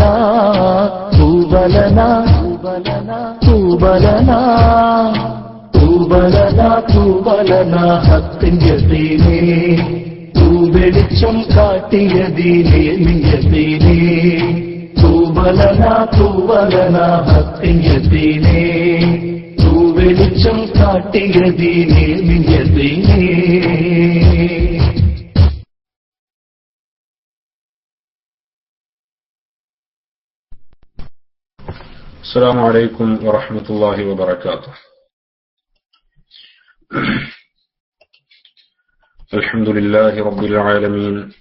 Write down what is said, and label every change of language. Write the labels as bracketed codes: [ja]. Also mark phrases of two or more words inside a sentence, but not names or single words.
[ar] طوبى لنا طوبى لنا طوبى لنا طوبى لنا [ml] ഹഖിൻ യഖീനേ. തൂവെളിച്ചം കാട്ടിയ ദീനിൻ യഖീനേ. [ar] طوبى لنا طوبى لنا [ml] ഹഖിൻ യഖീനേ. വെളിച്ചം കാട്ടിയ ദീനിൻ യഖീനേ. [ar] السلام عليكم ورحمة الله وبركاته. الحمد لله رب العالمين.